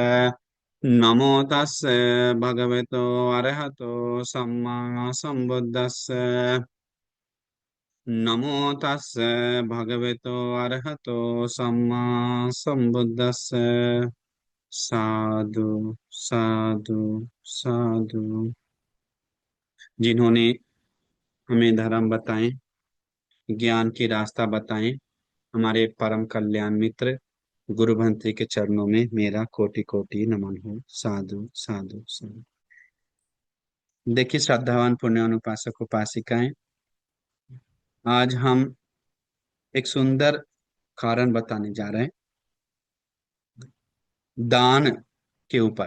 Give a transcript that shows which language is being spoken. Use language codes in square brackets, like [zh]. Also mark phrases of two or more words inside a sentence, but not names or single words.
[pi] नमो तस्से भगवतो अरहतो सम्मा सम्बुद्दस्से। नमो तस्से भगवतो अरहतो सम्मा सम्बुद्दस्से। साधु साधु साधु। [hi] जिन्होंने हमें धर्म बताएं, ज्ञान की रास्ता बताएं, हमारे परम कल्याण मित्र गुरु भंत्री के चरणों में मेरा कोटि कोटि नमन हो। [pi] साधु साधु साधु। [hi] देखिए श्रद्धावान पुण्यवान उपासक उपासिकाएं, आज हम एक सुंदर कारण बताने जा रहे हैं दान के ऊपर।